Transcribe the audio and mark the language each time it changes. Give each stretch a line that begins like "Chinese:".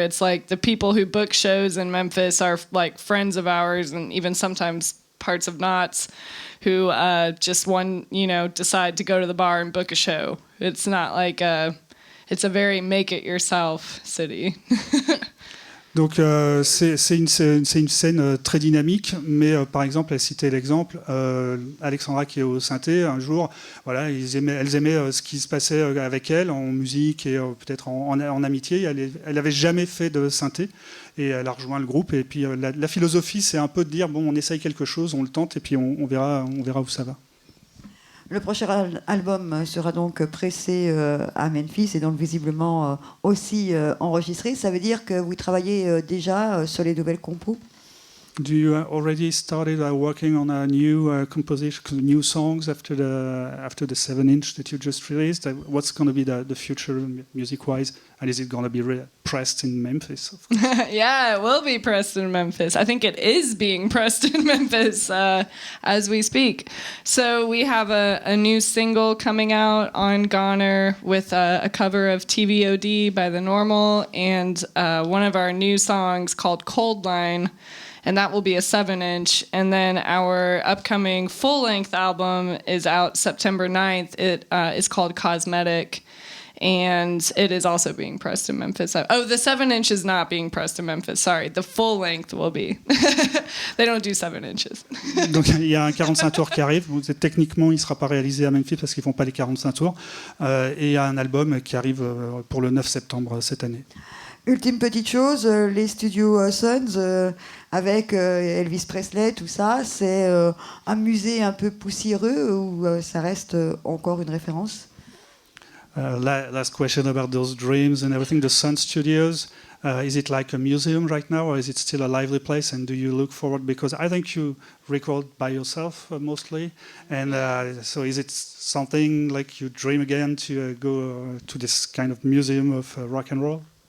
English: It's the people who book shows in Memphis are friends of ours, and even sometimes parts of NOTS, who just decide to go to the bar and book a show. It's not it's a very make-it-yourself city.
French: Donc c'est une scène très dynamique, mais par exemple, elle citait l'exemple, Alexandra qui est au synthé, un jour, voilà, elles aimaient ce qui se passait avec elle en musique et peut-être en amitié. Elle n'avait jamais fait de synthé et elle a rejoint le groupe. Et puis la philosophie, c'est un peu de dire, bon, on essaye quelque chose, on le tente et puis on verra où ça va. Le prochain album sera donc pressé à Memphis et donc visiblement aussi enregistré. Ça veut dire que vous travaillez déjà sur les nouvelles compos?
English: Do you already started working on a new composition, new songs after the 7-inch that you just released? What's going to be the future music-wise? And is it going to be pressed in Memphis? Yeah, it will be pressed in Memphis. I think it is being pressed in Memphis as we speak. So we have a new single coming out on Goner with a cover of TVOD by The Normal and one of our new songs called Cold Line. And that will be a 7-inch. And then our upcoming full-length album is out September 9th. It is called Cosmetic. And it is also being pressed in Memphis. Oh, the 7-inch is not being pressed in Memphis. Sorry, the full length will be. They don't do 7 inches.
French: Donc il y a un 45 tours qui arrive. Techniquement, il ne sera pas réalisé à Memphis parce qu'ils ne font pas les 45 tours. Et il y a un album qui arrive pour le 9 septembre cette année. Ultime petite chose, les studios Sons avec Elvis Presley, tout ça, c'est un musée un peu poussiéreux ou ça reste encore une référence?
English: Last question about those dreams and everything. The Sun Studios, is it like a museum right now, or is it still a lively place? And do you look forward? Because I think you record by yourself mostly, and so is it something like you dream again to go to this kind of museum of rock and roll?